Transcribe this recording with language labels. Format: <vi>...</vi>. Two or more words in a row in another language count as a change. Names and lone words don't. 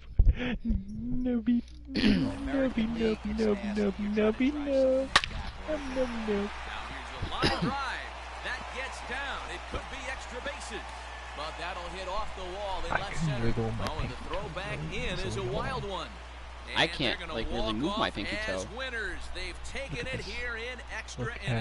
<en>Nubby nubby nub nub nub nubby nub. Nub nub nub. Now here's a line drive. That gets down. It could be extra bases. But that'll hit off the wall in left center. Oh, and the throw back in is a wild one. And I can't, like, really move my pinky toe. Winners. They've taken it here in extra Look at</en>